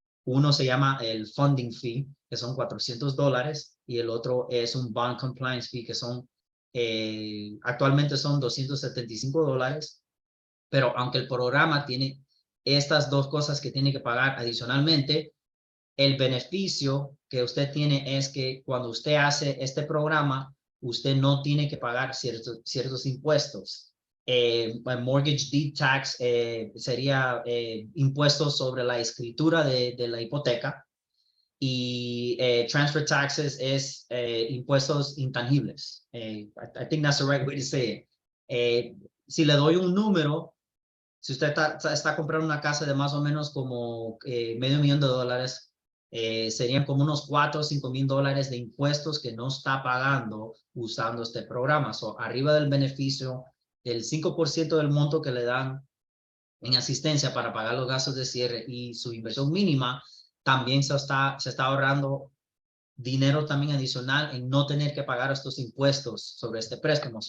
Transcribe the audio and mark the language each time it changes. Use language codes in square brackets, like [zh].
[es] Uno se llama el funding fee, que son $400, y el otro es un bond compliance fee, que son actualmente son $275, pero aunque el programa tiene estas dos cosas que tiene que pagar adicionalmente, el beneficio que usted tiene es que cuando usted hace este programa, usted no tiene que pagar ciertos impuestos. Mortgage deed tax sería impuestos sobre la escritura de la hipoteca, y transfer taxes es impuestos intangibles. [en] I think that's the right way to say it. [es] Si le doy un número, si usted está comprando una casa de más o menos como $500,000, serían como unos $4,000 o $5,000 de impuestos que no está pagando usando este programa. So, arriba del beneficio, el 5% del monto que le dan en asistencia para pagar los gastos de cierre y su inversión mínima, también se está ahorrando dinero también adicional en no tener que pagar estos impuestos sobre este préstamo.